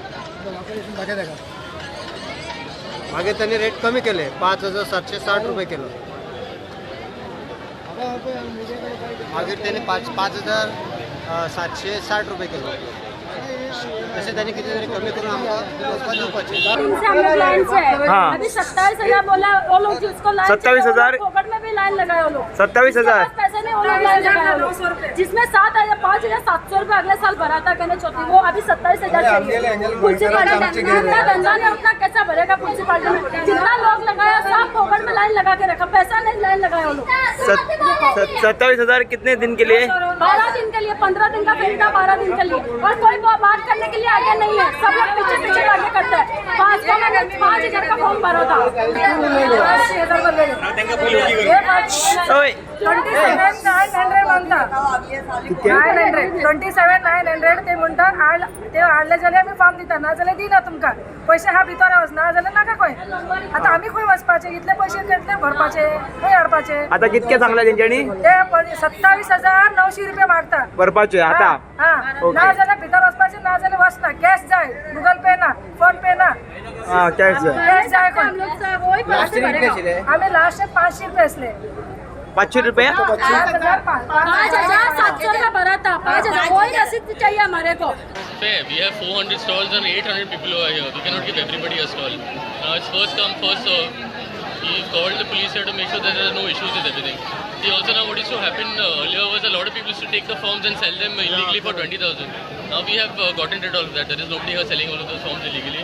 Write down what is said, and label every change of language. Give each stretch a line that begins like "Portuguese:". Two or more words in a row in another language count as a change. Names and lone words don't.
Konkani: मागीर त्यांनी रेट कमी केले. 5,760 रुपये केलो. मागीर त्यांनी 5,760 रुपये केलो. तसे त्यांनी किती तरी कमी करून आमकां दिवपाचे.
Hindi: अभी 27,000 बोला वो लोग जिसको 27,000 पॉकेट में भी लाइन लगाए वो लोग. 27,000 पैसे नहीं वो लोग लाइन लगाए वो लोग. जिसमें 5,700 रुपये अगले साल भरा था कहने चौथी वो अभी 27,000 चाहिए. म्युनिसिपालिटी जितना धंधा है उतना कैसा भरेगा म्युनिसिपालिटी में. जितना लोग लगाया सब पॉकेट में लाइन लगा के रखा. पैसा नहीं लाइन लगाया वो लोग. 27,000 कितने दिन के लिए. 12 दिन के लिए, 15 दिन का फील्ड था, 12 दिन के लिए, और कोई बात करने के लिए आगे नहीं है, सब लोग पीछे पीछे आगे करते हैं। 5,000 का फॉर्म भरा था,
Marathi: 27,900 म्हणतात, 27,900 ते म्हणतात.
Konkani: ते हाडले जाल्यार आमी फॉर्म दिता, ना जाल्यार दिना तुमकां. पैसे हा भितर वच, ना जाल्यार नाका खंय. आतां आमी खंय वचपाचे, इतले पैसे घेतले भरपाचे, खंय हाडपाचे. आता कितके सांगला तेंच्यांनी? ते 27,900 रुपया मागता भरपाचे आता. हा, ना जाल्यार भितर वचपाचे, ना जाल्यार वचना. कॅश जाय, गुगल पे ना, फोन पे ना, कॅश कॅश जाय. आम्ही लास्ट 500 रुपये असले. 500 रुपये.
Hindi: 5,700 का भरा था. 5,000 वही रसीद चाहिए हमारे को.
English: We have 400 stalls and 800 people who are here. We cannot give everybody a stall. Now it's first come, first serve. We called the police here to make sure that there are no issues with everything. See, also now what used to happen earlier was a lot of people used to take the forms and sell them illegally for 20,000. Now we have gotten rid of all of that. There is nobody here selling all of those forms illegally.